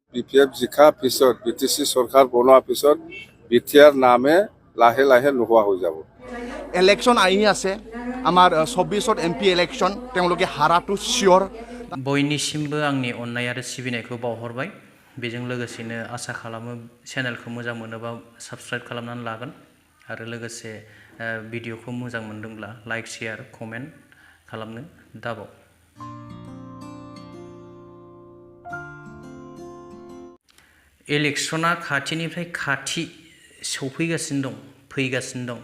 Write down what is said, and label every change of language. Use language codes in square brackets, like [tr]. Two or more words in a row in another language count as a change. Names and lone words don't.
[as] BPF জিকা পিছত BTC সরকার বনোৱাৰ পিছত BTR নামে লাহে লাহে নোহোৱা হৈ যাব। ইলেকশন আহি আছে আমাৰ 24 MP ইলেকশন তেওঁলোকে হাৰাটো শিওর। [brx] बयनिसिमबो आंनि अननाय आरो सिबिनायखौ बावहरबाय। बेजों लोगोसेनो आसा खालामो चेनेलखौ मोजां मोनोबा साबस्क्राइब खालामनानै लागोन आरो लोगोसे भिडिअखौ मोजां मोनदोंब्ला [en] like share comment [brx] खालामनो दाबाव। इलेक्शना खाथिनिफ्राय खाथि सौफैगासिनो दं, फैगासिनो दं।